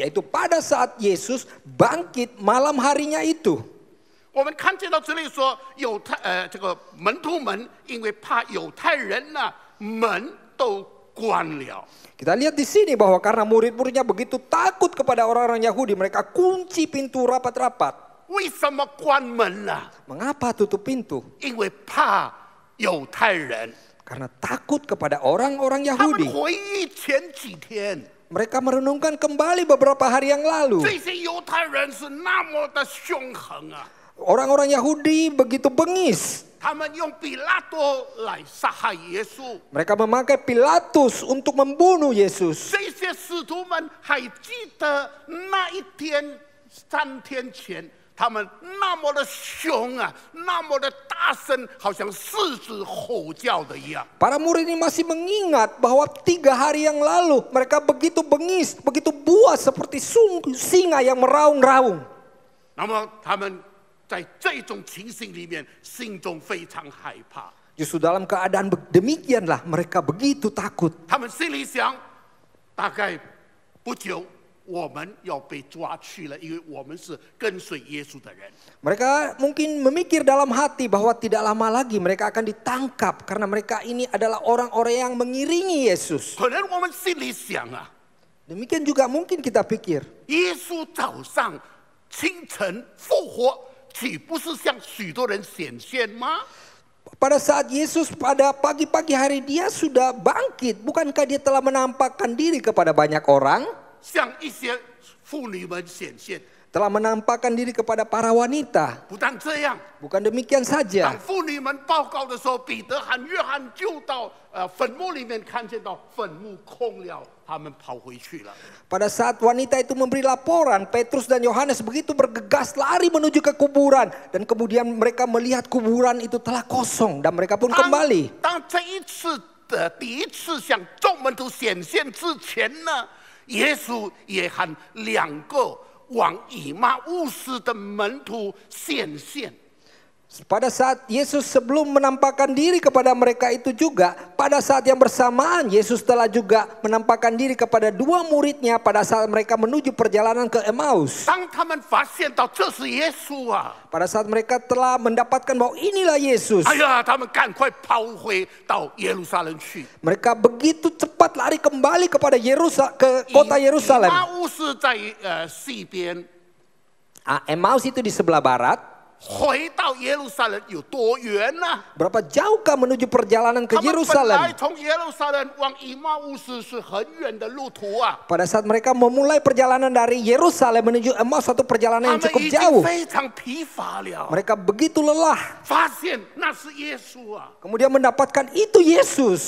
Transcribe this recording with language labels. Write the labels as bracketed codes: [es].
[id] Yaitu pada saat Yesus bangkit malam harinya itu. [zh] 我们看见到这里说，这个门徒们因为怕犹太人呢，门都关了。 [id] Kita lihat di sini bahwa karena murid-muridnya begitu takut kepada orang-orang Yahudi, mereka kunci pintu rapat-rapat. [zh] 为什么关门呢？ [id] Mengapa tutup pintu? [zh] 因为怕犹太人。 [id] Karena takut kepada orang-orang [zh] 他们 [id] Yahudi. [zh] 回忆前几天， [id] Mereka merenungkan kembali beberapa hari yang lalu. [zh] 这些犹太人是那么的凶狠啊！ [id] Orang-orang Yahudi begitu bengis. [zh] 他们用比拉多来杀害耶稣。 [id] Mereka memakai Pilatus untuk membunuh Yesus. [zh] 这些使徒们还记得那一天3天前，他们那么的凶啊，那么的大声，好像狮子吼叫的一样。 [id] Para murid ini masih mengingat bahwa 3 hari yang lalu mereka begitu bengis, begitu buas seperti singa yang meraung-raung. [zh] 那么他们在这种情形里面，心中非常害怕。 [id] Justru dalam keadaan demikianlah mereka begitu takut. [zh] 他们心里想，大概不久我们要被抓去了，因为我们是跟随耶稣的人。 [id] Mereka mungkin memikir dalam hati bahwa tidak lama lagi mereka akan ditangkap karena mereka ini adalah orang-orang yang mengiringi Yesus. [zh] 可能我们心里想啊， [id] Demikian juga mungkin kita pikir, [zh] 耶稣早上清晨复活，岂不是向许多人显现吗？ [id] pada saat Yesus pada pagi-pagi hari dia sudah bangkit, bukankah dia telah menampakkan diri kepada banyak orang? [zh] 向一些妇女们显现。 [id] Telah menampakkan diri kepada para wanita. [zh] 不但这样， [id] Bukan demikian [zh] 当 [id] saja. [zh] 妇女们报告的时候，彼得和约翰就到坟墓里面看见到坟墓空了，他们跑回去了。 [id] Pada saat wanita itu memberi laporan, Petrus dan Yohanes begitu bergegas lari menuju ke kuburan. Dan kemudian mereka melihat kuburan itu telah kosong dan mereka pun kembali. [zh] 当这一次的第一次向众门徒显现之前呢，耶稣也和2个往以马乌斯的门徒显现。 [id] Pada saat Yesus sebelum menampakkan diri kepada mereka itu juga, pada saat yang bersamaan Yesus telah juga menampakkan diri kepada 2 muridnya pada saat mereka menuju perjalanan ke Emmaus. [zh] 当他们发现到这是耶稣啊， [id] Pada saat mereka telah mendapatkan bahwa inilah Yesus, [zh] 哎呀，他们赶快跑回到耶路撒冷去。 [id] mereka begitu cepat lari kembali kepada ke kota Yerusalem. [zh] 以马乌斯在西边， [id] Emmaus itu di sebelah barat. [zh] 回到耶路撒冷有多远呢？ [id] Berapa jauhkah menuju perjalanan ke [zh] 他们本来 [id] Yerusalem? [zh] 从耶路撒冷往以马乌斯是很远的路途啊， [id] Pada saat mereka memulai perjalanan dari Yerusalem menuju Emmaus, satu [zh] 他 [id] perjalanan yang cukup [zh] 已经 [id] jauh. [zh] 非常疲乏了， [id] Mereka begitu lelah. [zh] 发现那是耶稣啊， [id] Kemudian mendapatkan itu Yesus.